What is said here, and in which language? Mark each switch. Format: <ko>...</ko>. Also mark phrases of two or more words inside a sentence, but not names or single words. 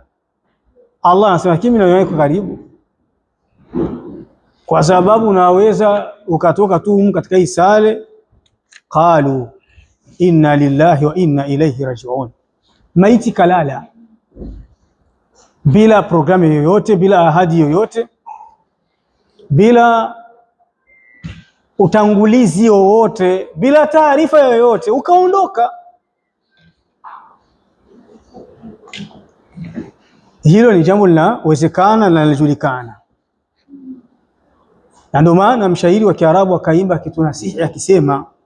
<sw>Allah anasema kimi na iko karibu, kwa sababu unaweza ukatoka tu katika hii sale,</sw> <ar>قالوا إنا لله وإنا إليه راجعون,</ar> <sw>maiti kalala bila programu yoyote, bila ahadi yoyote, bila utangulizi wowote, bila taarifa yoyote, ukaondoka. Hilo ni jambo linawezekana na linajulikana, na ndio maana mshairi wa Kiarabu akaimba kitu nasihi akisema,</sw>